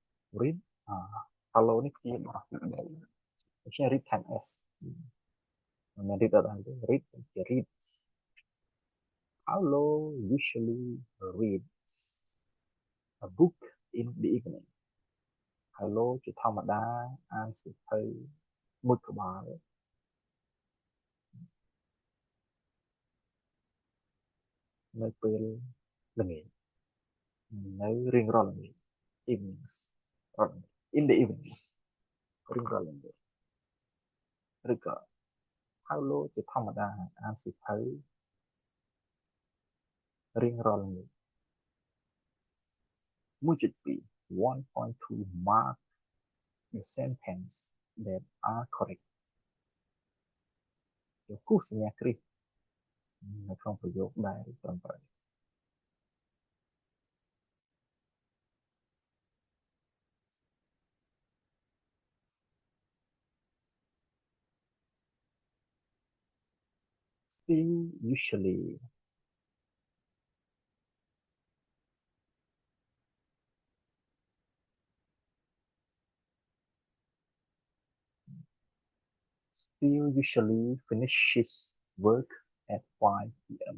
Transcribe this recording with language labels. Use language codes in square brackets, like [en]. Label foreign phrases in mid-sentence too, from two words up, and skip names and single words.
[km] read អា hello នេះជាបរិបទ3ដូច្នេះ [en] read time s [km] មិនមែន read អត់ដែរទេ read ជា [en] reads hello usually reads a book in the evening [km] hello ជាធម្មតាអានសៀវភៅមួយក្បាល នៅពេលល្ងាចនៅរៀងរាល់ល្ងាច [en] evenings in the evenings [km] រៀងរាល់ល្ងាចឬក៏ hello ជាធម្មតាអានសៀវភៅរៀងរាល់ល្ងាច [en] 1.2 1.2 mark the sentence that are correct [km] ជាគូសញ្ញាគ្រិសនៅក្នុងប្រយោគដែលត្រឹមត្រូវ [en] still usually still usually finishes work at 5 p.m.